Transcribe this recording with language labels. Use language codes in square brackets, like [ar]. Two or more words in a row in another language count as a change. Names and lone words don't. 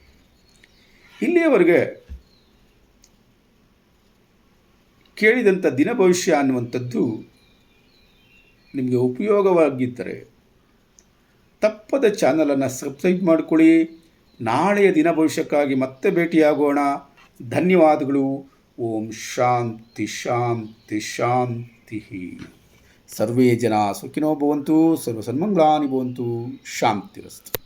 [kn] ಇಲ್ಲಿಯವರೆಗೆ ಕೇಳಿದಂಥ ದಿನ ಭವಿಷ್ಯ ಅನ್ನುವಂಥದ್ದು ನಿಮಗೆ ಉಪಯೋಗವಾಗಿದ್ದರೆ ತಪ್ಪದ ಚಾನಲನ್ನು ಸಬ್ಸ್ಕ್ರೈಬ್ ಮಾಡಿಕೊಳ್ಳಿ. ನಾಳೆಯ ದಿನ ಭವಿಷ್ಯಕ್ಕಾಗಿ ಮತ್ತೆ ಭೇಟಿಯಾಗೋಣ. ಧನ್ಯವಾದಗಳು. [sa] ಓಂ ಶಾಂತಿ ಶಾಂತಿ ಶಾಂತಿ. ಸರ್ವೇ ಜನ ಸುಖಿನೋ ಭವಂತು, ಸರ್ವ ಸನ್ಮಂಗಳಾನಿ ಭವಂತು. ಶಾಂತಿರಸ್ತು.